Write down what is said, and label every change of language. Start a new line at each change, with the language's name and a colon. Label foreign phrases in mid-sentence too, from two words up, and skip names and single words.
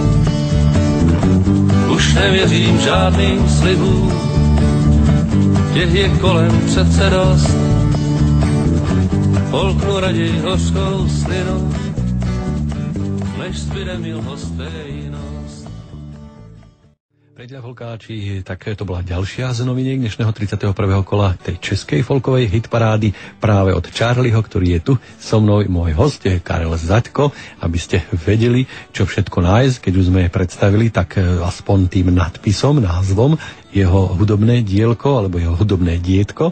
Czech: Už nevěřím žádným slibům, těch je kolem přece dost. Polknu raději hořkou slinou, než zbyde mi lhostejnost.
Slovak: Priatelia folkáči, tak to bola ďalšia z noviniek dnešného 31. kola tej českej folkovej hitparády práve od Charlieho, ktorý je tu so mnou, môj host je Karel Zaďko, aby ste vedeli, čo všetko nájsť, keď už sme predstavili, tak aspoň tým nadpisom, názvom jeho hudobné dielko alebo jeho hudobné dietko.